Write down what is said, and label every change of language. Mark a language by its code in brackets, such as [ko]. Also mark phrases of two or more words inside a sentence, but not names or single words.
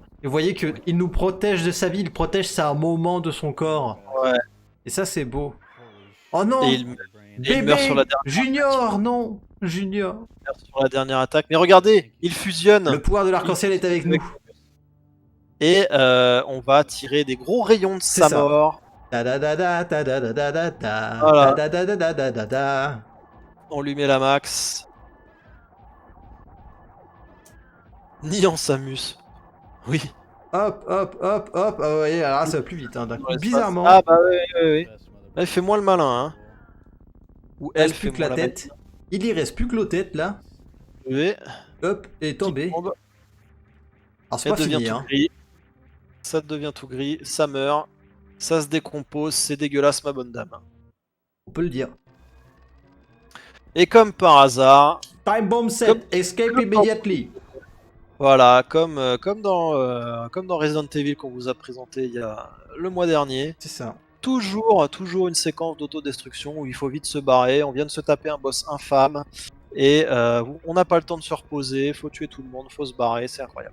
[fr] Et vous voyez qu'il nous protège de sa vie, il protège ça un moment de son corps. Ouais. Et ça, c'est beau. Oh Et non, il bébé, meurt sur la Junior, non, Junior. dernière attaque. Mais regardez, il fusionne. Le pouvoir de l'arc-en-ciel est avec nous. Et on va tirer des gros rayons de C'est sa ça. mort. Da da da da da da da da da da Voilà. da da da da da da da. On lui met la max. Ni en Samus. Oui. Hop, hop, hop, hop. Ah ouais, alors là, ça va plus vite, hein, d'un coup. Ouais, Bizarrement, Ah bah oui. Là, il fait moins le malin, hein. Ou il elle reste fait plus que la moins tête. Il y reste plus que l'autre tête, là. Oui. Hop, et tombé. tombe. Alors, c'est Elle pas devient fini, tout hein. gris. Ça devient tout gris. Ça meurt. Ça se décompose. C'est dégueulasse, ma bonne dame. On peut le dire. Et comme par hasard, [en] Time bomb set, escape immediately. [fr] voilà, comme dans Resident Evil qu'on vous a présenté il y a le mois dernier, C'est ça. toujours une séquence d'autodestruction où il faut vite se barrer. On vient de se taper un boss infâme et on n'a pas le temps de se reposer. Faut tuer tout le monde, faut se barrer, c'est incroyable.